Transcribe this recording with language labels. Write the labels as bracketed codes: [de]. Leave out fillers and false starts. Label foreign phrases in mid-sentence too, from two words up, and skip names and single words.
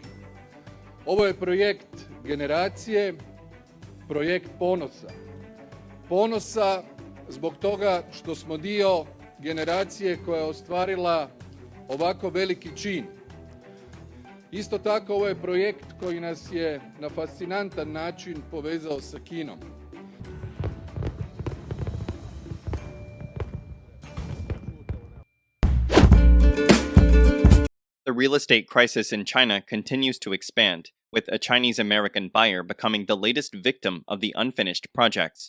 [hr] Ovo je projekt generacije, projekt ponosa. Ponosa zbog toga što smo dio generacije koja je ostvarila ovako veliki čin. Isto tako, ovo je projekt koji nas je na fascinantan način povezao sa Kinom. [en] The real estate crisis in China continues to expand, with a Chinese-American buyer becoming the latest victim of the unfinished projects.